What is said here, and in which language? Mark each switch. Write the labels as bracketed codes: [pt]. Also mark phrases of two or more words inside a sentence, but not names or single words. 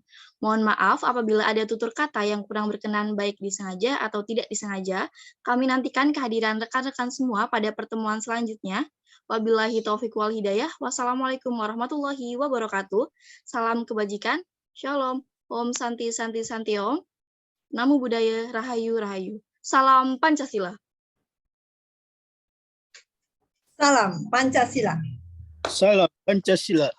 [id] Mohon maaf apabila ada tutur kata yang kurang berkenan baik disengaja atau tidak disengaja. Kami nantikan kehadiran rekan-rekan semua pada pertemuan selanjutnya. [ar] وبالله التوفيق والهداية. والسلام عليكم ورحمة الله وبركاته. [id] Salam kebajikan. Shalom. [sa] ॐ शान्ति शान्ति शान्ति ॐ. [pi] Namo Buddhaya, [jv] Rahayu Rahayu. [id] Salam Pancasila. Salam Pancasila. Salam Pancasila.